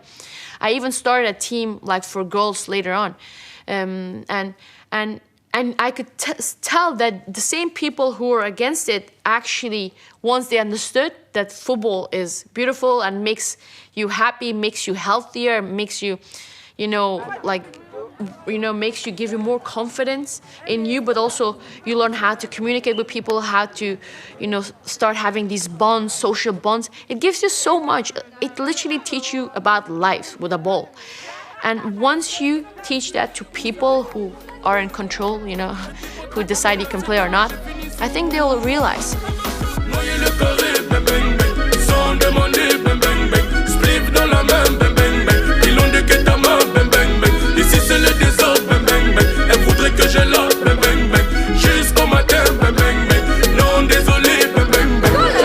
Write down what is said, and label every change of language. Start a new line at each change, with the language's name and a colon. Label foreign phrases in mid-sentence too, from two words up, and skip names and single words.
English: I even started a team for girls later on, and I could tell that the same people who were against it actually, once they understood that football is beautiful and makes you happy, makes you healthier, makes you, makes you give you more confidence in you, but also you learn how to communicate with people, how to, start having these bonds, social bonds. It gives you so much. It literally teaches you about life with a ball. And once you teach that to people who are in control, who decide you can play or not, I think they will realize.
French: Ici c'est le désordre, bang bang bang. Elle voudrait que je l'offre, bang bang bang. Jusqu'au matin, bang bang bang. Non désolé, bang bang bang.